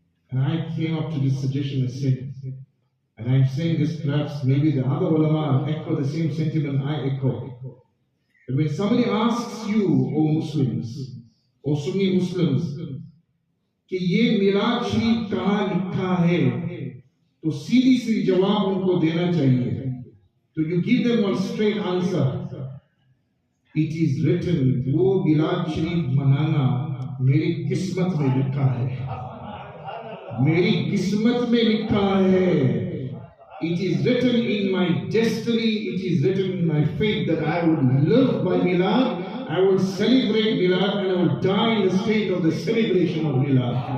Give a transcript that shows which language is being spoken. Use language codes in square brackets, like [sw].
[en] And I came up to this suggestion and said, And I'm saying this, perhaps maybe the other ulama echo the same sentiment I echo. And when somebody asks you, O Muslims, O Sunni Muslims, [hi] कि ये मिलाद शरीफ कहाँ लिखा है, तो सीधी सी जवाब उनको देना चाहिए. [en] So you give them one straight answer. It is written, [hi] वो मिलाद शरीफ मनाना मेरी किस्मत में लिखा है. मेरी किस्मत में लिखा है. [en] It is written in my destiny, it is written in my fate that I would live by Milad, I will celebrate Milad, and I will die in the state of the celebration of Milad.